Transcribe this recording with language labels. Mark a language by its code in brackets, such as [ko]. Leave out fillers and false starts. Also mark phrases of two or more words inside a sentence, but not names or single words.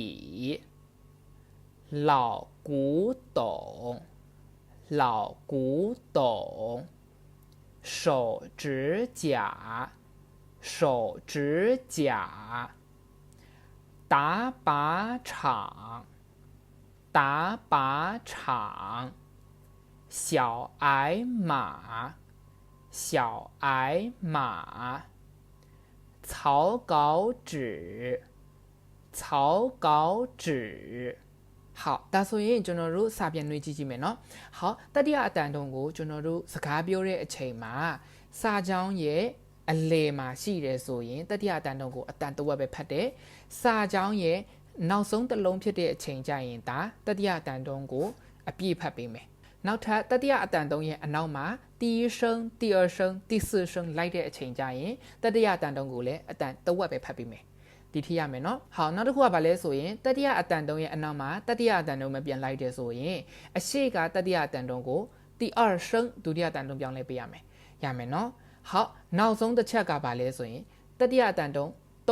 [zh] 老古董手指甲打靶场小矮马草稿紙好 [my] ဒါဆိုရင်ကျွန် တော်တို့စာပြန်နှွေးကြည့်ကြည့်မယ်နော်好တတိယအတန်တုံးကိုကျွန်တော်တို့စကားပြောတဲ့အချိန်မှာစာကြောင်းရဲ့အလေမှာရှိတယ်ဆိုရင်တတိယအတန်တုံးကိုအတန်တစ်ဝက်ပဲဖတ်တယ်စာကြောင်းရဲ့နောက်ဆုံးတစ်လုံးဖြစ်တဲ့အချိန်ကျရင်ဒါတတိယအတန်တုံးကိုအပြည့်ဖတ်ပေးမယ်နောက်ထပ်တတိယအတန်တုံးရဲ့အနောက်မှာ [zh] 第一声第二声第四声 [my] လိုက်တဲ့အချိန်ကျ ရင်တတိယအတန်တုံးကိုလည်းအတန်တစ်ဝက်ပဲဖတ်ပေးမယ်ဒီထိရမယ်နော်ဟောနောက်တစ်ခုကဘာလဲဆိုရင်တတိယအတန်တုံးရဲ့အနောက်မှာတတိယအတန်တုံးမပြန်လိုက်တယ်ဆိုရင်အရှိကတတိယအတန်တုံးကို [zh] 第二声 [my] ဒုတိယအတန်တုံးပြောင်းလဲပေးရမယ်နော်好နောက်ဆုံးတစ်ချက်ကဘာလဲဆိုရင်တတိယအတန်တုံး၃